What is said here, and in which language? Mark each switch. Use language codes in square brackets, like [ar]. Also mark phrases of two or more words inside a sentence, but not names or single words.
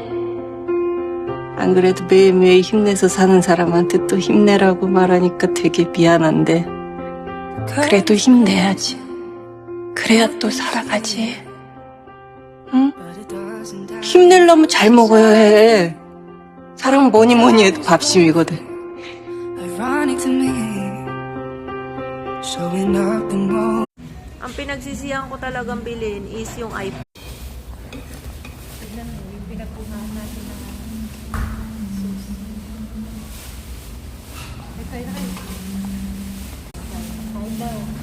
[ko] 안 그래도 매일매일 힘내서 사는 사람한테 또 힘내라고 말하니까 되게 미안한데 그래도 힘내야지. 그래야 또 살아가지. 응? 힘내려면 잘 먹어야 해. 사람은 뭐니 뭐니 해도 밥심이거든. [tl] Ang pinagsisihan ko talagang bilhin is yung iPhone. Tignan mo, yung pinagpunahan natin ng sauce. Ay, tayo na kayo. Kain daw.